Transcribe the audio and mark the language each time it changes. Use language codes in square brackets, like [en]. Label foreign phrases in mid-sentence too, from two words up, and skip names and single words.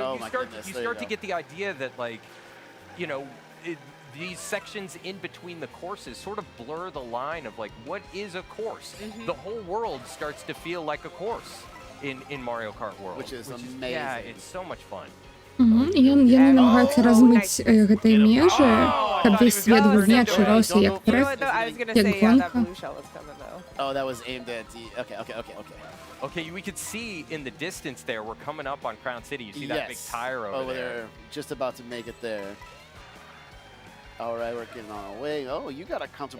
[en] Oh you my start goodness, you there you start to go. get the idea that, like, you know, these sections in between the courses sort of blur the line of like what is a course. The whole world starts to feel like a course in Mario Kart World, Which is Yeah, amazing. it's so much fun. Мгм. [be] І яны намагаюцца размыць гэтай межы, каб увесь свет быў менш і рос як [en] You know [be] трек. [en] what, though? I was going to [be] Як [en] say, yeah, that [be] гонка. [en] blue shell was coming, though. Oh, that was aimed at the. Okay. Okay, we could see in the distance there, we're coming up on Crown City. You see that big Yes. tire over there. Just about to make it there. All right, we're getting on our way. Oh, you got a comfortable.